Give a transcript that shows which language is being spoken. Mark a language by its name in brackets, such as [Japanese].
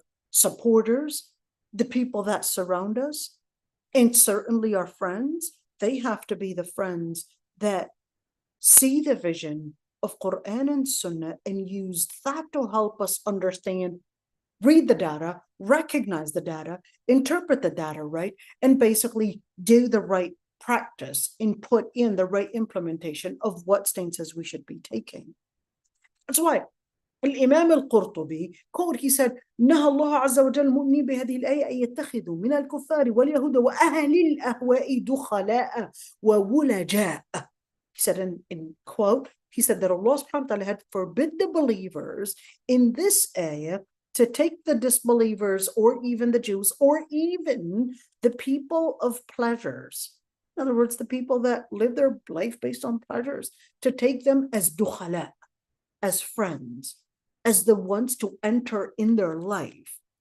[English] supporters, the people that surround us, and certainly our friends, they have to be the friends that see the vision of Quran and Sunnah and use that to help us understand, read the data, recognize the data, interpret the data right, and basically do the right practice and put in the right implementation of what stances we should be taking. That's why [Arabic] الإمام القرطبي [English] quote, he said, [Arabic] نهى الله عز وجل المؤمنين بهذه الآية أن يتخذوا من الكفار واليهود وأهل الأهواء دخلاء وولجاء. [English] He said in quote, he said that Allah subhanahu wa ta'ala had forbid the believers in this ayah to take the disbelievers or even the Jews or even the people of pleasures. In other words, the people that live their life based on pleasures, to take them as dukhala, as friends, as the ones to enter in their life.